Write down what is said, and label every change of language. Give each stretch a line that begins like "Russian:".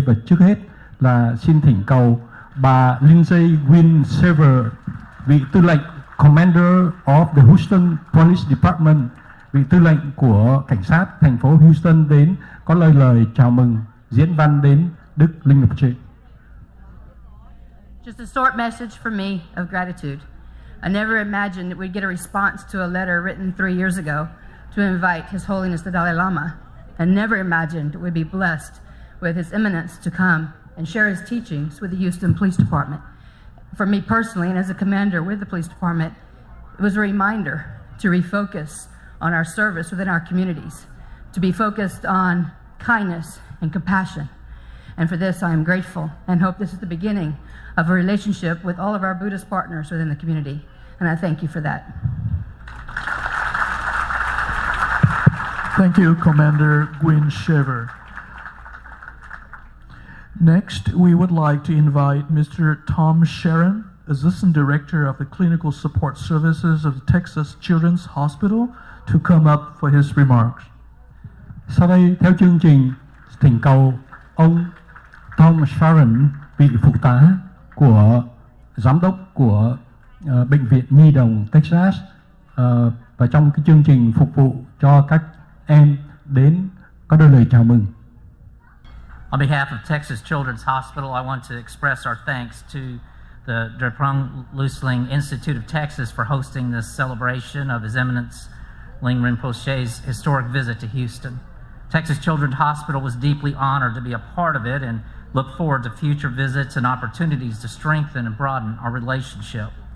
Vietnamese: Và trước hết là xin thỉnh cầu bà Lindsay Gwynn Shaver, vị tư lệnh
English: Commander of the Houston Police Department,
Vietnamese: vị tư lệnh của cảnh sát thành phố Houston đến có lời chào mừng diễn văn đến Đức Linh Rinpoche.
English: Just a short message from me of gratitude. I never imagined that we'd get a response to a letter written 3 years ago to invite His Holiness the Dalai Lama, and never imagined that we'd be blessed with His Eminence to come and share his teachings with the Houston Police Department. For me personally, and as a commander with the police department, it was a reminder to refocus on our service within our communities, to be focused on kindness and compassion. And for this, I am grateful and hope this is the beginning of a relationship with all of our Buddhist partners within the community. And I thank you for that. Thank you, Commander Gwynn Shaver. Next, we would like to invite Mr. Tom Sharon, Assistant Director of the Clinical Support Services of the Texas Children's Hospital, to come up for his remarks.
Vietnamese: Sau đây, theo chương trình, thỉnh cầu ông Tom Sharon, vị phụ tá của giám đốc của Bệnh viện Nhi đồng Texas, và trong cái chương trình phục vụ cho các em đến có đôi lời chào mừng.
English: On behalf of Texas Children's Hospital, I want to express our thanks to the Drepung Lusling Institute of Texas for hosting this celebration of His Eminence Ling Rinpoche's historic visit to Houston. Texas Children's Hospital was deeply honored to be a part of it and look forward to future visits and opportunities to strengthen and broaden our relationship.